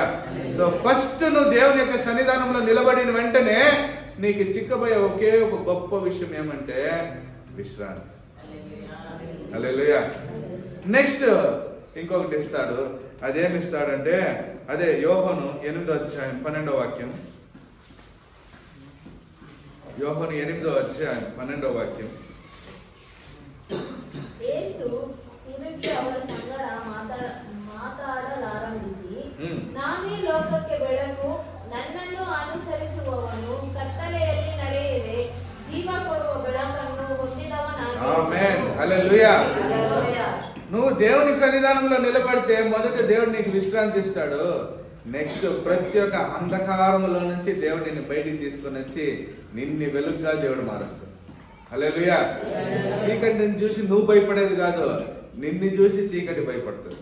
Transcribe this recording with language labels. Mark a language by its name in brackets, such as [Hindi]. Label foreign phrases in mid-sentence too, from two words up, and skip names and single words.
[English] So first [Telugu] నువ్వు దేవుని యొక్క సన్నిధానంలో నిలబడిన వెంటనే నీకు చిక్కబోయే ఒకే ఒక గొప్ప విషయం ఏమంటే విశ్రాంతి. హల్లెలూయా. నెక్స్ట్ ఇంకొకటి ఇస్తాడు. అదేమి ఇస్తాడంటే అదే యోహాను 8వ అధ్యాయం 12వ వాక్యం. [Kannada] యోహాను 8వ ಅಧ್ಯಾಯ 12వ ವಾಕ್ಯ. ಯೇಸು ತಿರುಗಿ ಅವರ ಸಂಗಡ ಮಾತಾಡಲಾರಂಭಿಸಿ, ನಾನೇ ಲೋಕಕ್ಕೆ ಬೆಳಕು, ನನ್ನನ್ನು ಅನುಸರಿಸುವವನು ಕತ್ತಲೆಯಲ್ಲಿ ನಡೆಯದೆ ಜೀವ ಕೊಡುವ ಬೆಳಕನ್ನು ಹೊಂದಿದವನಾಗಿರುತ್ತಾನೆ. ಆಮೆನ್. [Telugu] హల్లెలూయా. హల్లెలూయా. నువ్వు దేవుని సన్నిధానంలో నిలబడితే మొదట దేవుడు నీకు విశ్రాంతి ఇస్తాడు. నెక్స్ట్ ప్రతి ఒక్క అంధకారంలో నుంచి దేవుడు నిన్ను బయటికి తీసుకొని వచ్చి నిన్ను వెలుగుగా దేవుడు మారుస్తాడు. హల్లెలూయా. చీకటిని చూసి నువ్వు భయపడేది కాదు, నిన్ను చూసి చీకటి భయపడుతుంది.